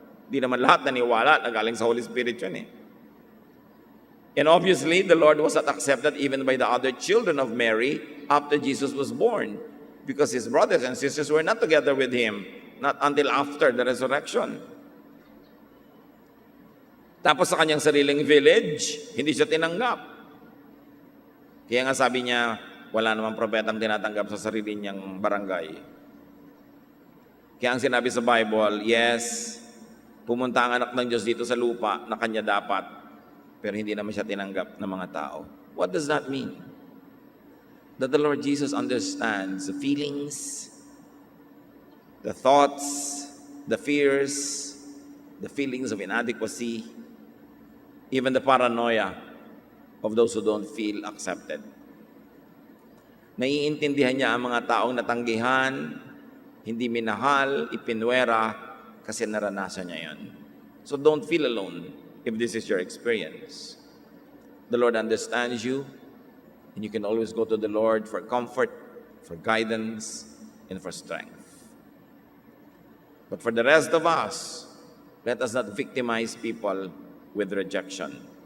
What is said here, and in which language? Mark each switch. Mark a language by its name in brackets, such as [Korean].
[Filipino] Di naman lahat naniwala na galing sa Holy Spirit yun eh. [English] And obviously, the Lord was not accepted even by the other children of Mary after Jesus was born because His brothers and sisters were not together with Him, not until after the resurrection. [Filipino] Tapos sa kanyang sariling village, hindi siya tinanggap. Kaya nga sabi niya, wala namang propetang tinatanggap sa sarili niyang barangay. Kaya ang sinabi sa Bible, yes, pumunta ang anak ng Diyos dito sa lupa na kanya dapat, pero hindi naman siya tinanggap ng mga tao. [English] What does that mean? That the Lord Jesus understands the feelings, the thoughts, the fears, the feelings of inadequacy, even the paranoia of those who don't feel accepted. [Filipino] Naiintindihan niya ang mga taong natanggihan, hindi minahal, ipinwera, kasi naranasan niya yon. [English] So don't feel alone if this is your experience. The Lord understands you, and you can always go to the Lord for comfort, for guidance, and for strength. But for the rest of us, let us not victimize people with rejection.